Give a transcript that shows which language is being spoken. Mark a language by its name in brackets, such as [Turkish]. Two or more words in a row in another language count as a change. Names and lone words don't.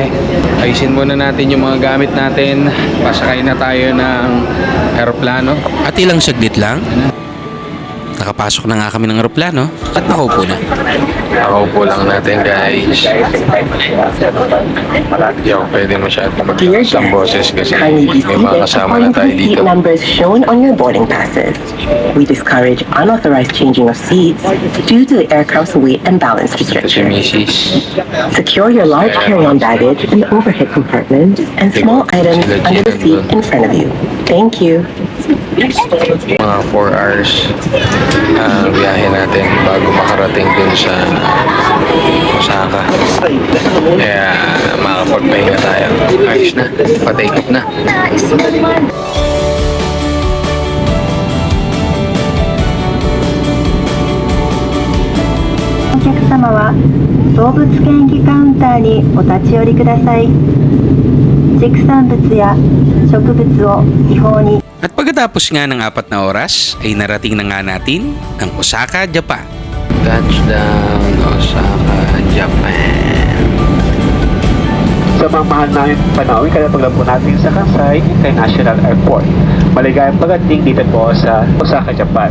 [Filipino] Ayusin muna natin yung mga gamit natin. Pasakay na tayo ng aeroplano. At ilang saglit lang, nakapasok na nga kami ng aeroplano at nakaupo na. Nakaupo lang natin guys. Hindi ako pwede masyadong mag-isang boses kasi may mga kasama na tayo dito. [English] Seat numbers shown on your boarding passes. We discourage unauthorized changing of seats due to the aircraft's weight and balance [Filipino] Ito si [English] restrictions. Mrs. Secure your large carry-on baggage in the overhead compartments and small items under the seat in front of you. Thank you. [Filipino] Mga 4 hours biyahe natin bago makarating dun sa Osaka. Kaya makakapagpahinga tayo. Ayos na, pa- [English] take off [Filipino] na. [Japanese] お客様は動物検疫カウンターにお立ち寄りください。畜産物や植物を違法に [Filipino] At pagkatapos nga ng 4 na oras, ay narating na nga natin ang Osaka, Japan. [English] Touchdown, Osaka, Japan. [Filipino] Sa mga mahal namin panawin, kada paglabo natin sa Kansai International Airport. Maligayang pagdating dito po sa Osaka, Japan.